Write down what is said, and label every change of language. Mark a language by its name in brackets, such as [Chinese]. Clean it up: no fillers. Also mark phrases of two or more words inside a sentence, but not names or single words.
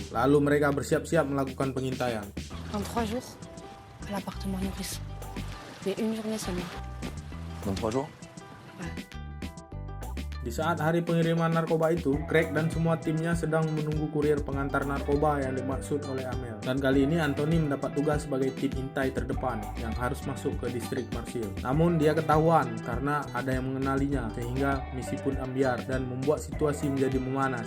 [Indonesian] Lalu mereka bersiap-siap melakukan pengintaian. [French] Dans 3 jours, à l'appartement Nourrice. Mais une journée seulement. Dans 3 jours? [Indonesian] Di saat hari pengiriman narkoba itu, Greg dan semua timnya sedang menunggu kurir pengantar narkoba yang dimaksud oleh Amel. Dan kali ini Anthony mendapat tugas sebagai tim intai terdepan yang harus masuk ke distrik Marshall. Namun dia ketahuan karena ada yang mengenalinya, sehingga misi pun ambiar dan membuat situasi menjadi memanas.